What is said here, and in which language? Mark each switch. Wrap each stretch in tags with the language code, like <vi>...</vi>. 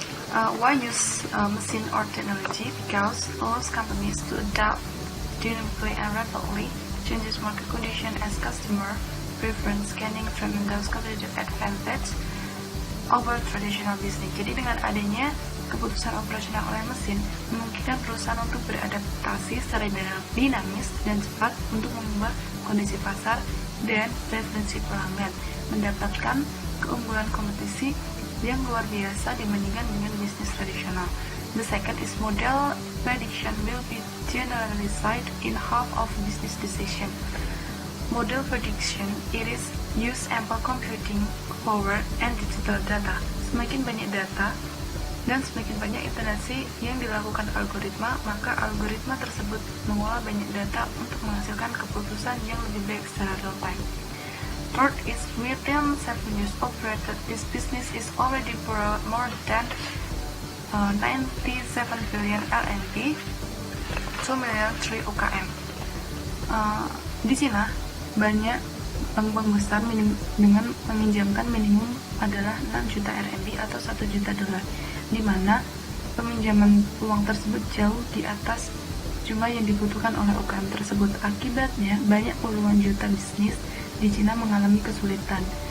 <en>Why use machine or technology? Because allows companies to adapt dynamically and rapidly changes market condition as customer preference, gaining tremendous competitive advantage over traditional business.</en> <id>Jadi dengan adanya keputusan operasional oleh mesin memungkinkan perusahaan untuk beradaptasi secara dinamis dan cepat untuk mengubah kondisi pasar dan preferensi pelanggan, mendapatkan keunggulan kompetisi yang luar biasa dibandingkan dengan bisnis tradisional.</id> <en>The second is model prediction will be generalized in half of business decision. Model prediction, it is use ample computing power and digital data.</en> <id>Semakin banyak data dan semakin banyak interaksi yang dilakukan algoritma, maka algoritma tersebut mengolah banyak data untuk menghasilkan keputusan yang lebih baik secara real time.</id> <en>Third is within 7 years operated, this business is already brought more than 97 billion RMB, 2 million 3 UKM.</en> <id>Di Cina banyak bank-bank besar dengan meminjamkan minimum adalah 6 juta RMB atau 1 juta dolar, di mana peminjaman uang tersebut jauh di atas jumlah yang dibutuhkan oleh UKM tersebut. Akibatnya banyak puluhan juta bisnis di Cina mengalami kesulitan.</id>